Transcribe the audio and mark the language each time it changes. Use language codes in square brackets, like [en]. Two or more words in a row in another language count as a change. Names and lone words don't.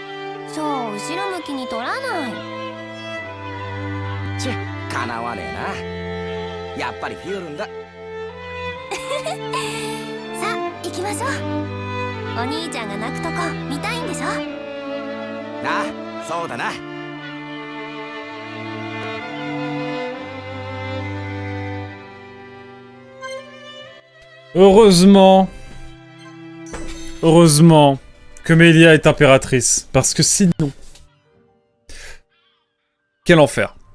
[ja] そう後ろ向きに取らない。チェ、かなわねえな。やっぱりフィオルンだ。さあ行きましょう。お兄ちゃんが泣くとこ見たいんでしょ。ああ、そうだな。 [fr] Heureusement que Melia est impératrice, parce que sinon... Quel enfer.